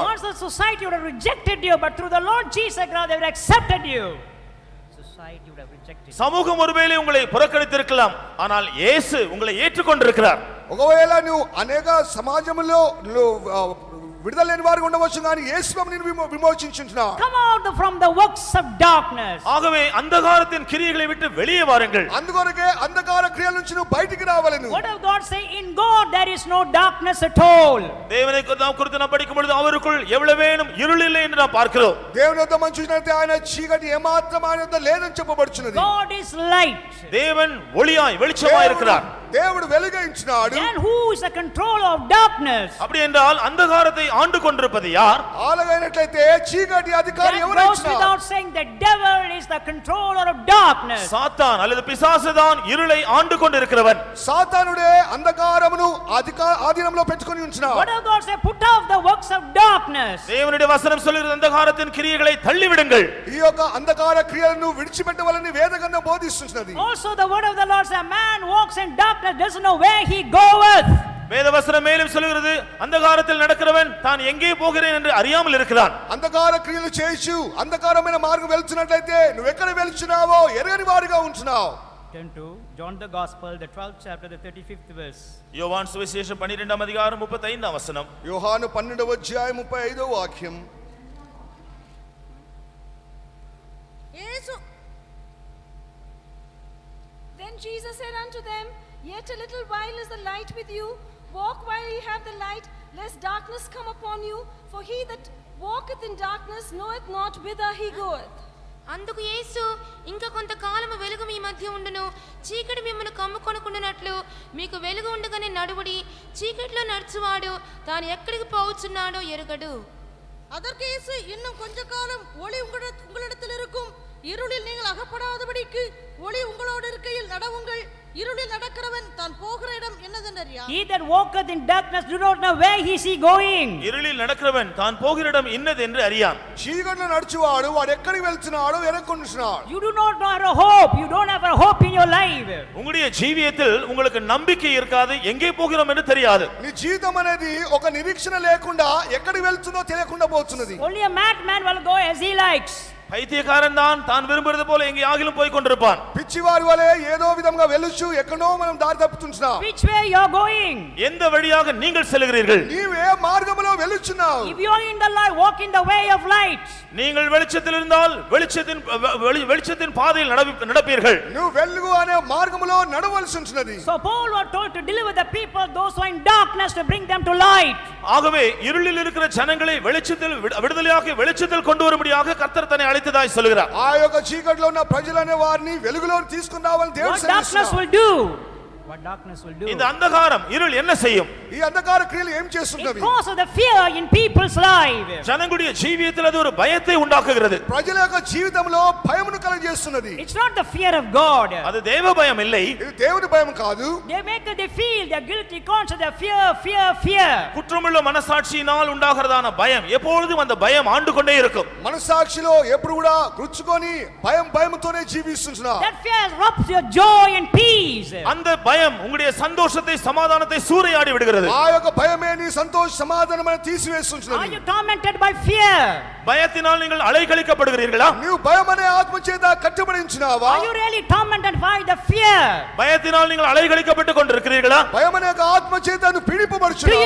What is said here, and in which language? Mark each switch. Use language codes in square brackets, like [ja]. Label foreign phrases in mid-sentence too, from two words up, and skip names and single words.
[en] Once the society would have rejected you, but through the Lord Jesus Christ they would have accepted you. Society would have rejected you. [ta] சமூகம் ஒருவேளை உங்களை புறக்கணித்திருக்கலாம், ஆனால் இயேசு உங்களை ஏற்றுக்கொண்டிருக்கிறார். [te] ఒకవేళ నువ్వు అనేక సమాజంలో విడుదల లేని వారు ఉండవచ్చు, కానీ యేసుప్రభు నిన్ను విమోచించుచున్నాడు. [en] Come out from the works of darkness. [ta] ஆகவே அந்தகாரத்தின் கிரியைகளை விட்டு வெளியே வாருங்கள். [te] అందుకొరకే అంధకార క్రియల నుంచి నువ్వు బయటికి రావాలను. [en] What does God say? In God there is no darkness at all. [ta] தேவனை குறித்து நாம் படிக்கும் பொழுது அவருக்குள் எவ்வளவேனும் இருள் இல்லை என்று நாம் பார்க்கிறோம். [te] దేవుని యొద్ద మనం చూసినట్లయితే ఆయన చీకటి ఏమాత్రం ఆయన యొద్ద లేదని చెప్పబడుచున్నది. [en] God is light. [ta] தேவன் ஒளியாய் வெளிச்சமாய் இருக்கிறார். [te] దేవుడు వెలుగించినాడు. [en] Then who is the controller of darkness? [ta] அப்படி என்றால் அந்தகாரத்தை ஆண்டு கொண்டிருப்பது யார்? [te] అలాగైనట్లయితే చీకటి అధికారి [en] That [te] ఎవరు? [en] goes without saying the devil is the controller of darkness. [ta] சாத்தான் அல்லது பிசாசு தான் இருளை ஆண்டு கொண்டிருக்கிறவன். [te] సాతానుడే అంధకారమును ఆధీనంలో పెట్టుకొని ఉంచున్నాడు. [en] What does God say? Put off the works of darkness. [ta] தேவனுடைய வசனம் சொல்லுகிறது அந்தகாரத்தின் கிரியைகளை தள்ளிவிடுங்கள். [te] ఈ యొక్క అంధకార క్రియలను విడిచిపెట్టవాలని వేదగ్రంథం బోధిస్తున్నది. [en] Also the word of the Lord says, a man walks in darkness, doesn't know where he goeth. [ta] வேதவசனம் மேலும் சொல்லுகிறது அந்தகாரத்தில் நடக்கிறவன் தான் எங்கே போகிறேன் என்று அறியாமல் இருக்கிறான். [te] అంధకార క్రియలు చేయొచ్చు, అంధకారమైన మార్గం వెళ్తున్నట్లయితే నువ్వు ఎక్కడ వెళ్తున్నావో ఎరగని వాడిగా ఉంటున్నావు. [en] Turn to John the Gospel, the 12th chapter, the 35th verse. [ta] யோவான் சுவிசேஷம் 12ஆம் அதிகாரம் 35ஆம் வசனம். [te] యోహాను 12వ అధ్యాయం 35వ వాక్యం. యేసు [en] Then Jesus said unto them, Yet a little while is the light with you. Walk while ye have the light, lest darkness come upon you. For he that walketh in darkness knoweth not whither he goeth. [te] అందుకు యేసు ఇంకా కొంతకాలము వెలుగు మీ మధ్య ఉండును, చీకటి మిమ్మల్ని కమ్ముకొనుకుండునట్లు మీకు వెలుగు ఉండగానే నడువుడి. చీకటిలో నడుచువాడు తాను ఎక్కడికి పోవచ్చున్నాడో ఎరుగడు. [ta] அதற்கு இயேசு இன்னும் கொஞ்ச காலம் ஒளி உங்களிடத்தில் இருக்கும், இருளில் நீங்கள் அகப்படாதபடிக்கு ஒளி உங்களோடு இருக்கையில் நடவுங்கள். இருளில் நடக்கிறவன் தான் போகிற இடம் என்னதென்றறியான். [en] He that walketh in darkness do not know where he is going. [ta] இருளில் நடக்கிறவன் தான் போகிற இடம் இன்னது என்று அறியான். [te] చీకటిలో నడుచువాడు వాడు ఎక్కడికి వెళ్తున్నాడో ఎరగొనుచున్నాడు. [en] You do not know a hope. You don't have a hope in your life. [ta] உங்களுடைய ஜீவியத்தில் உங்களுக்கு நம்பிக்கை இருக்காது, எங்கே போகிறோம் என்று தெரியாது. [te] నీ జీవితం అనేది ఒక నిరీక్షణ లేకుండా ఎక్కడికి వెళ్తుందో తెలియకుండా పోతున్నది. [en] Only a madman will go as he likes. [ta] பைத்தியக்காரன் தான் விரும்புறது போல எங்கே ஆகிலும் போய் கொண்டிருப்பான். [te] పిచ్చివారి వలె ఏదో విధంగా వెలుచు ఎక్కడో మనం దారి తప్పుతున్నాం. [en] Which way you are going? [ta] எந்த வழியாக நீங்கள் செல்கிறீர்கள்? [te] నీవే మార్గములో వెలుచున్నావు. [en] If you are in the light, walk in the way of light. [ta] நீங்கள் வெளிச்சத்தில் இருந்தால் வெளிச்சத்தின் பாதையில் நடப்பீர்கள். [te] నువ్వు వెలుగు అనే మార్గములో నడవలసి ఉంటున్నది. [en] So Paul was told to deliver the people, those who are in darkness, to bring them to light. [ta] ஆகவே இருளில் இருக்கிற ஜனங்களை வெளிச்சத்தில் விடுதலையாக்கி வெளிச்சத்தில் கொண்டு வரும்படியாக கர்த்தர் தன்னை அழைத்ததாய் சொல்கிறார். [te] ఆ యొక్క చీకటిలో ఉన్న ప్రజలనే వారిని వెలుగులోకి తీసుకుని రావాలని దేవుడు [en] What darkness [te] సెలవిస్తున్నాడు. [en] will do? What darkness will do? [ta] இந்த அந்தகாரம் இருள் என்ன செய்யும்? [te] ఈ అంధకార క్రియలు ఏం [en] It [te] చేస్తున్నవి? [en] causes the fear in people's life. [ta] ஜனங்களுடைய ஜீவியத்தில் அது ஒரு பயத்தை உண்டாக்குகிறது. [te] ప్రజల యొక్క జీవితంలో భయమును కలుగజేస్తున్నది. [en] It's not the fear of God. [ta] அது தேவ பயம் இல்லை. [te] ఇది దేవుని భయం కాదు. [en] They feel their guilty conscience, their fear. [ta] குற்றமுள்ள மனசாட்சியினால் உண்டாகிறதான பயம் எப்பொழுதும் அந்த பயம் ஆண்டு கொண்டே இருக்கும். [te] మనసాక్షిలో ఎప్పుడు కూడా గుచ్చుకొని భయంతోనే జీవిస్తున్నారు. [en] That fear robs your joy and peace. [ta] அந்த பயம் உங்களுடைய சந்தோஷத்தை சமாதானத்தை சூறையாடி விடுகிறது. [te] ఆ యొక్క భయమే నీ సంతోష సమాధానమని తీసివేస్తున్నది. [en] Are you tormented by fear? [ta] பயத்தினால் நீங்கள் அலைக்கழிக்கப்படுகிறீர்களா? [te] నీవు భయం అనే ఆత్మ చేత కట్టబడించినావా? [en] Are you really tormented by the fear? [ta] பயத்தினால் நீங்கள் அலைக்கழிக்கப்பட்டு கொண்டிருக்கிறீர்களா? [te] భయం అనే ఆత్మ చేత నువ్వు [en] Do you [te] పీడింపబడుచున్నావా?